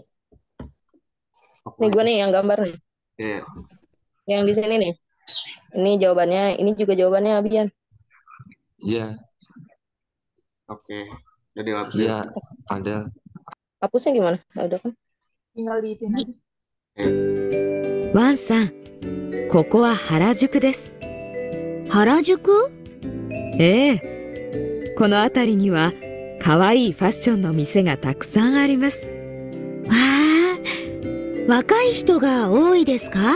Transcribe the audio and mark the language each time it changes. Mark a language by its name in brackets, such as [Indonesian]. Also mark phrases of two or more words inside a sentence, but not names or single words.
[Indonesian] Oke. Nih gue nih yang gambar nih. Iya. Yang di sini nih. Ini jawabannya, ini juga jawabannya Abian. Iya, Oke. Jadi hapus ya. iya, ada. Hapusnya gimana? Ah, udah kan? Tinggal diitin aja. [Japanese] ワンさん、ここは原宿です。原宿？ええ。この辺りには可愛いファッションの店がたくさんあります。わあ、若い人が多いですか？